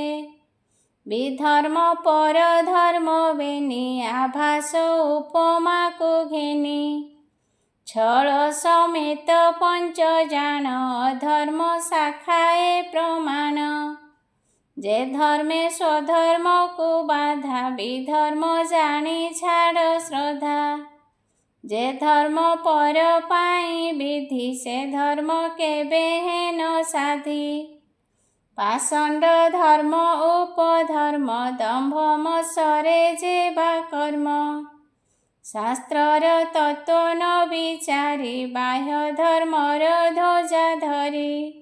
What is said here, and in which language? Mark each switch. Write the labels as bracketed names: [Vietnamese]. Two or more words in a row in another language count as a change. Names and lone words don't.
[Odia] ବିଧର୍ମ ପର ଧର୍ମ ବେନି ଆଭାସ ଉପମାକୁ ଘେନି ଛଳ ସମେତ ପଞ୍ଚ ଜାଣ ଅଧର୍ମ ଶାଖାଏ ପ୍ରମାଣ। ଯେ ଧର୍ମେ ସ୍ୱଧର୍ମକୁ ବାଧା ବିଧର୍ମ ଜାଣି ଛାଡ଼ ଶ୍ରଦ୍ଧା ଜେ ଧର୍ମ ପର ପାଇ ବିଧି ସେ ଧର୍ମ କେବେ ହେ ନ ସାଧି। ପାଷଣ୍ଡ ଧର୍ମ ଉପଧର୍ମ ଦମ୍ଭ ମତ୍ସରେ ଜେ ବା କର୍ମ। ଶାସ୍ତ୍ରର ତତ୍ୱ ନ ବିଚାରି ବାହ୍ୟ ଧର୍ମର ଧ୍ୱଜା ଧରି।